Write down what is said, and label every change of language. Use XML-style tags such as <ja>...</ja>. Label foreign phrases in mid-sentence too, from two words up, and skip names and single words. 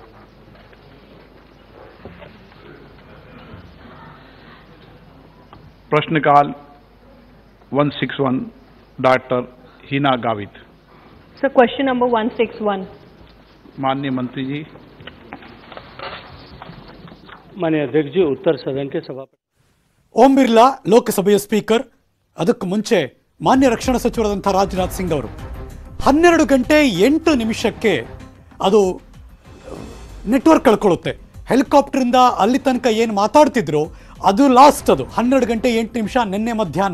<hi>प्रश्नकाल 161 डॉक्टर हिना गावित। सर,</hi> <en>question number</en> <hi>161। माननीय मंत्री जी। माननीय अध्यक्ष जी, उत्तर सदन के सभापति</hi> <kn>ಓಂ ಬಿರ್ಲಾ ಲೋಕಸಭೆಯ ಸ್ಪೀಕರ್, ಅದಕ್ಕೂ ಮುಂಚೆ ಮಾನ್ಯ ರಕ್ಷಣಾ ಸಚಿವರಾದಂಥ ರಾಜನಾಥ್ ಸಿಂಗ್ ಅವರು 12 ಗಂಟೆ 8 ನಿಮಿಷಕ್ಕೆ ಅದು ನೆಟ್ವರ್ಕ್ ಕಳ್ಕೊಳ್ಳುತ್ತೆ. ಹೆಲಿಕಾಪ್ಟರಿಂದ ಅಲ್ಲಿ ತನಕ ಏನು ಮಾತಾಡ್ತಿದ್ರು ಅದು ಲಾಸ್ಟ್, ಅದು 12 ಗಂಟೆ 8 ನಿಮಿಷ ನಿನ್ನೆ ಮಧ್ಯಾಹ್ನ.</kn>